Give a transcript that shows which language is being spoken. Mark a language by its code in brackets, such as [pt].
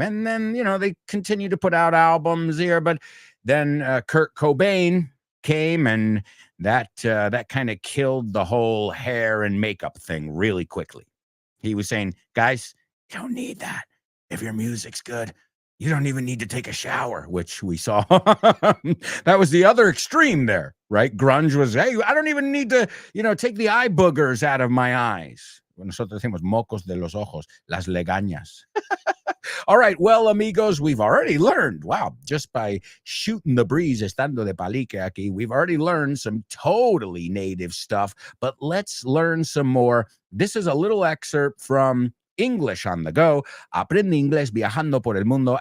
[en] And then, they continued to put out albums here. But then Kurt Cobain came, and that kind of killed the whole hair and makeup thing really quickly. He was saying, guys, you don't need that. If your music's good, you don't even need to take a shower, which we saw. That was the other extreme there, right? Grunge was, hey, I don't even need to, take the eye boogers out of my eyes. [es] Nosotros decimos mocos de los ojos, las legañas. [en] All right, well, amigos, we've already learned, wow, just by shooting the breeze, [es] estando de palique aquí, [en] we've already learned some totally native stuff, but let's learn some more. This is a little excerpt from English on the Go, Aprende Inglés Viajando por el Mundo.